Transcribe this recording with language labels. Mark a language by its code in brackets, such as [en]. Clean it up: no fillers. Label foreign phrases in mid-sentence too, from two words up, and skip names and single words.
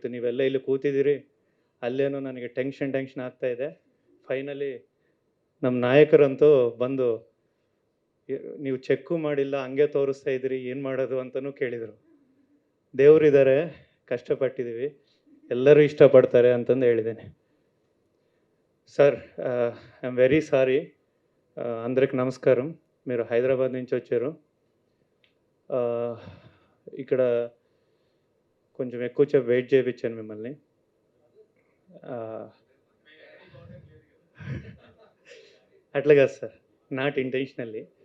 [kn] ನೀವೆಲ್ಲ ಇಲ್ಲಿ ಕೂತಿದ್ದೀರಿ, ಅಲ್ಲೇನೋ ನನಗೆ ಟೆನ್ಷನ್ ಆಗ್ತಾಯಿದೆ. ಫೈನಲಿ ನಮ್ಮ ನಾಯಕರಂತೂ ಬಂದು ನೀವು ಚೆಕ್ಕು ಮಾಡಿಲ್ಲ, ಹಂಗೆ ತೋರಿಸ್ತಾ ಇದ್ದೀರಿ, ಏನು ಮಾಡೋದು ಅಂತಲೂ ಕೇಳಿದರು. ದೇವರಿದ್ದಾರೆ, ಕಷ್ಟಪಟ್ಟಿದ್ದೀವಿ, ಎಲ್ಲರೂ ಇಷ್ಟಪಡ್ತಾರೆ ಅಂತಂದು ಹೇಳಿದ್ದೇನೆ. [te] సార్ [en] I'm very sorry, [te] అందరికి నమస్కారం. మీరు హైదరాబాద్ నుంచి వచ్చారు. ఇక్కడ కొంచెం ఎక్కువ వెయిట్ చేయించాను మిమ్మల్ని. అట్లా కాదు సార్, [en] not intentionally.